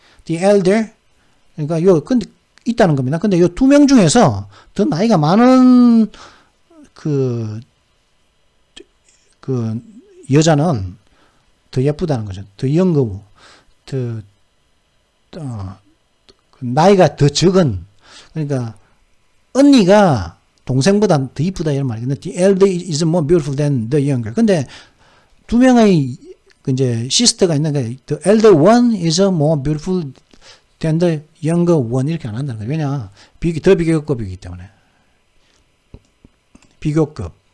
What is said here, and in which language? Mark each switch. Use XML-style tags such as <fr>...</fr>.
<ko>The elder 그러니까 근데 있다는 겁니다. 근데 요 두 명 중에서 더 나이가 많은 그 여자는 더 예쁘다는 거죠. 더 younger, 나이가 더 적은 그러니까 언니가 동생보다 더 이쁘다 이런 말이거든요.</ko> <en>The elder is more beautiful than the younger.</en> <ko>근데 두 명의 이제 시스터가 있는데</ko> <en>the elder one is more beautiful than the younger one</en> <ko>이렇게 안 한다는 거예요. 왜냐? 더 비교급이기 때문에. 비교급.</ko>